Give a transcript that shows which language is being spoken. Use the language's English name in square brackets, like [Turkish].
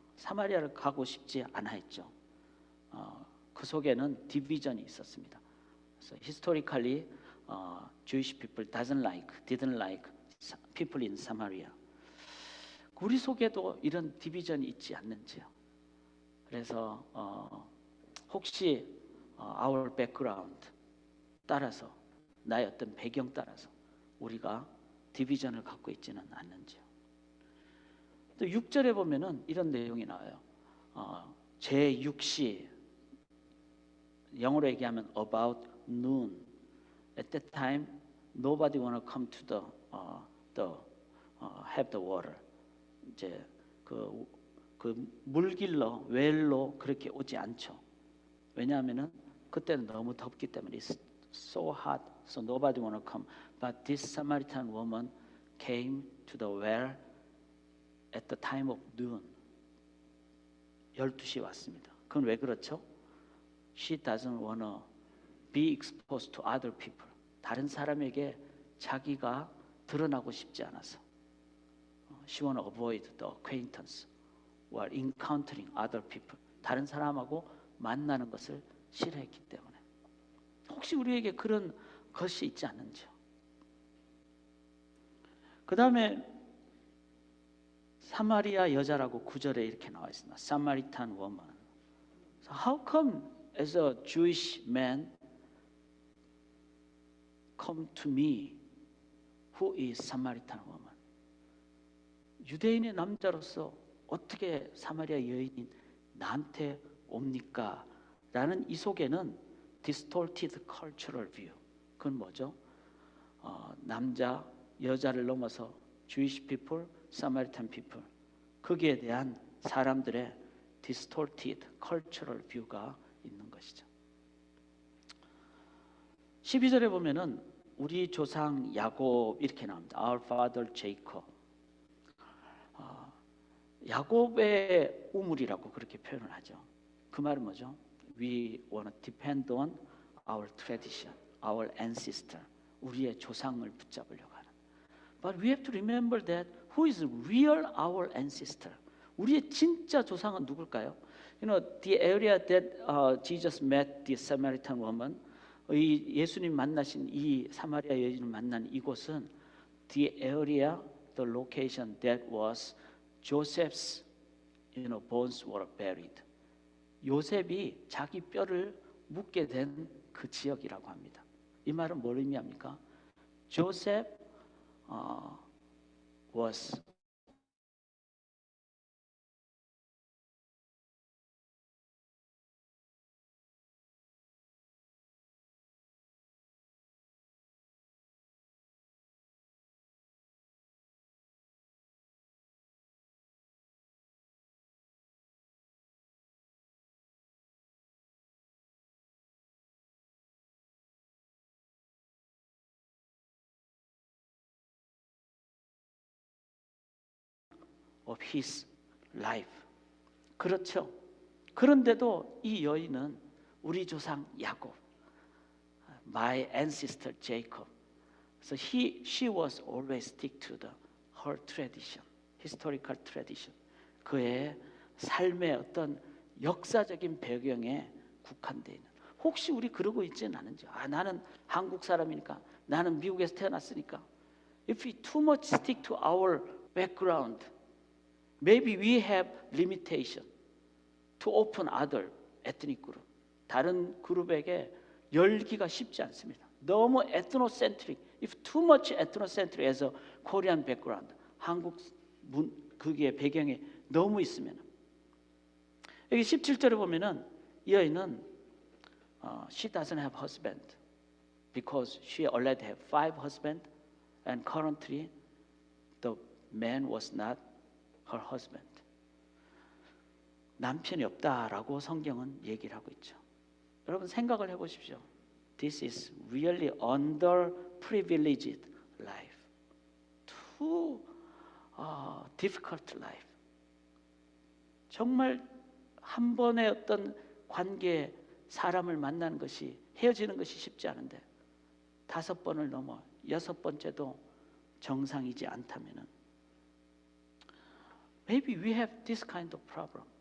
[Korean] 사마리아를 가고 싶지 않아 했죠. 그 속에는 디비전이 있었습니다. [English] So historically Jewish people didn't like people in Samaria. [Korean] 우리 속에도 이런 디비전이 있지 않는지요? 그래서 혹시 [English] our background [Korean] 따라서 나의 어떤 배경 따라서 우리가 디비전을 갖고 있지는 않는지요? 또 6절에 보면은 이런 내용이 나와요. 제6시 영어로 얘기하면 [English] about noon. At that time, nobody want to come to have the water. [Korean] 이제 그 물길로 웰로 그렇게 오지 않죠. 왜냐하면은 그때는 너무 덥기 때문에 [English] it's so hot, so nobody want to come. But this Samaritan woman came to the well at the time of noon. [Korean] 12시에 왔습니다. 그건 왜 그렇죠? [English] She doesn't want to be exposed to other people. [Korean] 다른 사람에게 자기가 드러나고 싶지 않아서. [English] She want to avoid the acquaintance while encountering other people. [Korean] 다른 사람하고 만나는 것을 싫어했기 때문에. 혹시 우리에게 그런 것이 있지 않는지요? 그 다음에 사마리아 여자라고 9절에 이렇게 나와 있습니다. [English] Samaritan woman. So how come as a Jewish man come to me who is Samaritan woman? [Korean] 유대인의 남자로서 어떻게 사마리아 여인인 나한테 옵니까? 라는 이 속에는 [English] distorted cultural view. [Korean] 그건 뭐죠? 남자, 여자를 넘어서 [English] Jewish people, Samaritan people. [Korean] 거기에 대한 사람들의 [English] distorted cultural view [Korean] 가 있는 것이죠. 12절에 보면은 우리 조상 야곱 이렇게 나옵니다. [English] Our father Jacob. [Korean] 야곱의 우물이라고 그렇게 표현을 하죠. 그 말은 뭐죠? [English] We want to depend on our tradition, our ancestor. [Korean] 우리의 조상을 붙잡으려고 하는. [English] But we have to remember that who is real our ancestor? [Korean] 우리의 진짜 조상은 누굴까요? [English] You know, the area that Jesus met the Samaritan woman, [Korean] 예수님 만나신 이 사마리아 여인을 만난 이곳은 [English] the area, the location that was Joseph's, bones were buried. [Korean] 요셉이 자기 뼈를 묻게 된 그 지역이라고 합니다. 이 말은 뭘 의미합니까? [English] Joseph was of his life. [Korean] 그렇죠. 그런데도 이 여인은 우리 조상 야곱, [English] my ancestor Jacob. So she was always stick to her tradition, historical tradition. [Korean] 그의 삶의 어떤 역사적인 배경에 국한되어 있는. 혹시 우리 그러고 있지는 않은지? 나는 한국 사람이니까, 나는 미국에서 태어났으니까. [English] If we too much stick to our background, maybe we have limitation to open other ethnic group. [Korean] 다른 그룹에게 열기가 쉽지 않습니다. 너무 ethnocentric. [English] If too much ethnocentric as a Korean background, [Korean] 한국 그게 배경에 너무 있으면. 여기 17절에 보면은 이 여인은 [English] she doesn't have husband because she already have 5 husbands and currently the man was not her husband. [Korean] 남편이 없다라고 성경은 얘기를 하고 있죠. 여러분 생각을 해보십시오. [English] This is really underprivileged life. Too difficult life. [Korean] 정말 한 번의 어떤 관계에 사람을 만나는 것이, 헤어지는 것이 쉽지 않은데 5번을 넘어 6번째도 정상이지 않다면은 [English] maybe we have this kind of problem.